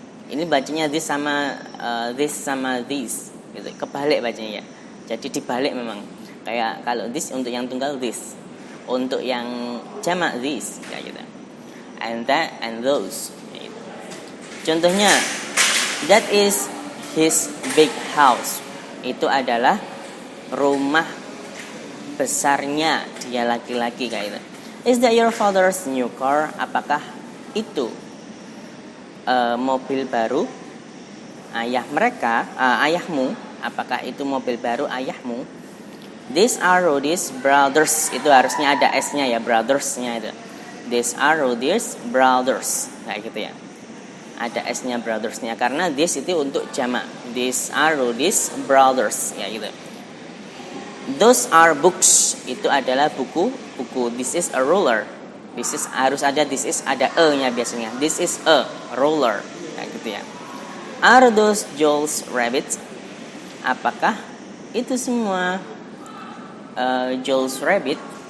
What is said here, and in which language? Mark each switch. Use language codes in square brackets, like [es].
[id] Ini bacanya this sama this gitu. Kebalik bacanya ya. Jadi dibalik memang. Kayak kalau this untuk yang tunggal this, untuk yang jamak this kayak gitu. [en] And that and those. Gitu. Contohnya, that is his big house. [id] Itu adalah rumah besarnya dia laki-laki kayak gitu. [en] Is that your father's new car? [id] Apakah itu mobil baru ayahmu? Apakah itu mobil baru ayahmu? [en] These are Rudy's brothers. [id] Itu harusnya ada S-nya ya, brothers-nya itu. [en] These are Rudy's brothers [id] kayak gitu ya. Ada S-nya brothers-nya karena this itu untuk jamak. [en] These are Rudy's brothers ya gitu. Those are books. [id] Itu adalah buku. [en] This is a ruler. [id] This is harus ada this is ada e-nya biasanya. [en] This is a ruler. [id] Kayak gitu ya. [en] Are those Joel's rabbits? [id] Apakah itu semua Joel's rabbit?